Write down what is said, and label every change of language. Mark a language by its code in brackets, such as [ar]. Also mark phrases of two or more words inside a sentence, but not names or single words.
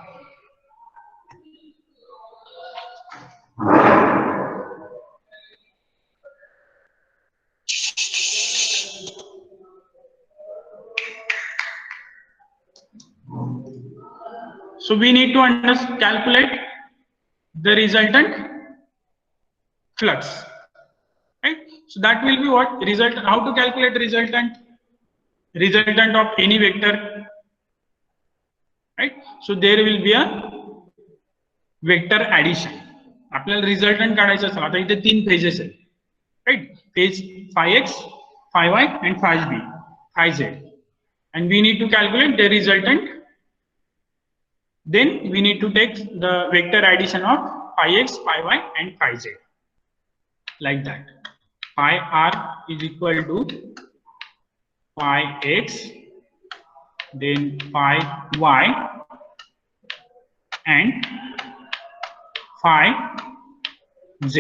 [en] So we need to calculate the resultant flux, right? So that will be what result. How to calculate resultant of any vector, right? So there will be a vector addition. [mr] आपल्याला रिझल्टंट काढायचं असेल, आता इथे 3 फेजेस आहेत, राइट? [en] फेज phi x, phi y and phi b, phi z, and we need to calculate the resultant. Then we need to take the vector addition of phi x, phi y and phi z, like that. Phi r is equal to phi x, then phi y and phi z.